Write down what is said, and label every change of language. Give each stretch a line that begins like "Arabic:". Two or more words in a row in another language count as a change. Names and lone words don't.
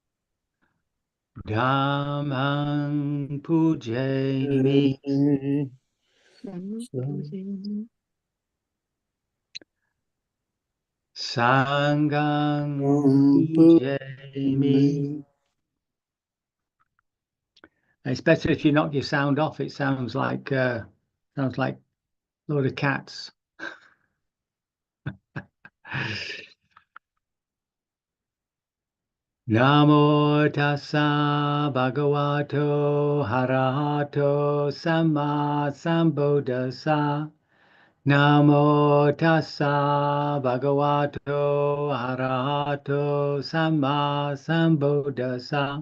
Pali: Dhammang Pujami Sangang Pujami.
English: It's better if you knock your sound off. It sounds like a load of cats.
Pali: Namo tassa bhagavato harahato samma sambuddhassa. Namo tassa bhagavato harahato samma sambuddhassa.